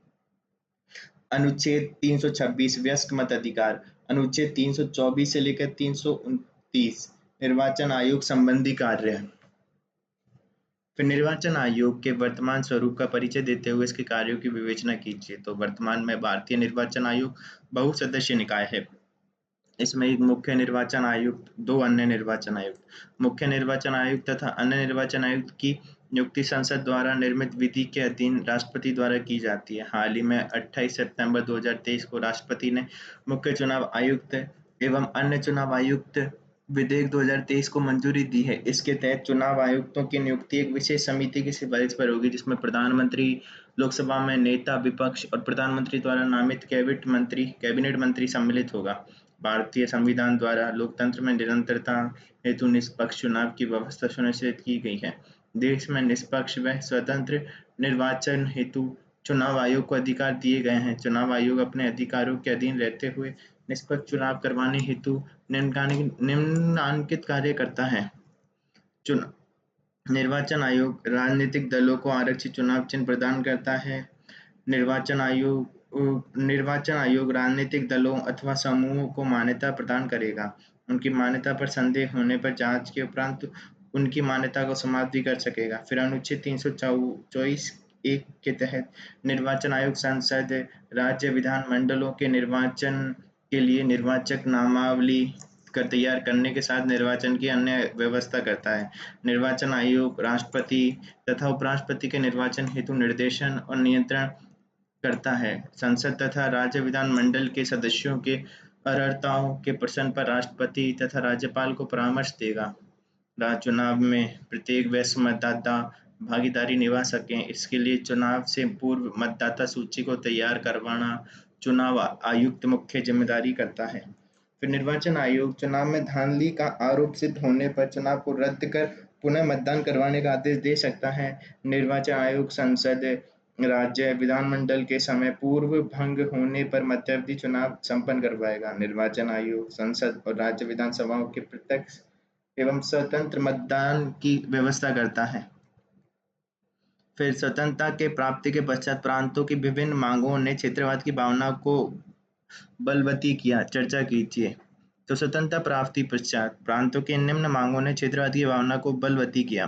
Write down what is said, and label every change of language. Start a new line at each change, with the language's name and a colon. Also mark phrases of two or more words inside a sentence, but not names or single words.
Hindi: अनुच्छेद 326 वयस्क मताधिकार। अनुच्छेद 324 से लेकर 329 निर्वाचन आयोग संबंधी कार्य। फिर निर्वाचन आयोग के वर्तमान स्वरूप का परिचय देते हुए इसके कार्यों की विवेचना कीजिए। तो वर्तमान में भारतीय निर्वाचन आयोग बहुसदस्यीय निकाय है। इसमें एक मुख्य निर्वाचन आयुक्त, 2 अन्य निर्वाचन आयुक्त। मुख्य निर्वाचन आयुक्त तथा अन्य निर्वाचन आयुक्त की नियुक्ति संसद द्वारा निर्मित विधि के अधीन राष्ट्रपति द्वारा की जाती है। हाल ही में 28 सितंबर 2023 को राष्ट्रपति ने मुख्य चुनाव आयुक्त एवं अन्य चुनाव आयुक्त विधेयक 2023 को मंजूरी दी है। इसके तहत चुनाव आयुक्तों की नियुक्ति एक विशेष समिति की सिफारिश पर होगी, जिसमें प्रधानमंत्री, लोकसभा में नेता विपक्ष और प्रधानमंत्री द्वारा नामित कैबिनेट मंत्री सम्मिलित होगा। भारतीय संविधान द्वारा लोकतंत्र में निरंतरता हेतु निष्पक्ष चुनाव की व्यवस्था सुनिश्चित की गई है। देश में निष्पक्ष व स्वतंत्र निर्वाचन हेतु चुनाव आयोग को अधिकार दिए गए हैं। चुनाव आयोग अपने अधिकारों के अधीन रहते हुए निष्पक्ष चुनाव करवाने हेतु निम्नांकित कार्य करता है। निर्वाचन आयोग राजनीतिक दलों को आरक्षित चुनाव चिन्ह प्रदान करता है। निर्वाचन आयोग राजनीतिक दलों अथवा समूहों को मान्यता प्रदान करेगा। उनकी मान्यता पर संदेह होने पर जांच के उपरांत उनकी मान्यता को समाप्त भी कर सकेगा। फिर अनुच्छेद 324(1) के तहत निर्वाचन आयोग संसद, राज्य विधानमंडलों के निर्वाचन के लिए निर्वाचक नामावली तैयार करने के साथ निर्वाचन की अन्य व्यवस्था करता है। निर्वाचन आयोग राष्ट्रपति तथा उपराष्ट्रपति के निर्वाचन हेतु निर्देशन और नियंत्रण करता है। संसद तथा राज्य विधानमंडल के सदस्यों के अर्हताओं के प्रश्न पर राष्ट्रपति तथा राज्यपाल को परामर्श देगा। राज्य चुनाव में प्रत्येक वयस्क मतदाता भागीदारी निभा सकें, इसके लिए चुनाव से पूर्व मतदाता सूची को तैयार करवाना चुनाव आयुक्त मुख्य जिम्मेदारी करता है। फिर निर्वाचन आयोग चुनाव में धांधली का आरोप सिद्ध होने पर चुनाव को रद्द कर पुनः मतदान करवाने का आदेश दे सकता है। निर्वाचन आयोग संसद, राज्य विधानमंडल के समय पूर्व भंग होने पर मध्यावधि चुनाव संपन्न करवाएगा। निर्वाचन आयोग संसद और राज्य विधानसभाओं के प्रत्यक्ष एवं स्वतंत्र मतदान की व्यवस्था करता है। फिर स्वतंत्रता के प्राप्ति के पश्चात प्रांतों की विभिन्न मांगों ने क्षेत्रवाद की भावना को बलवती किया। चर्चा कीजिए। तो स्वतंत्रता प्राप्ति पश्चात प्रांतों की निम्न मांगों ने क्षेत्रवाद की भावना को बलवती किया।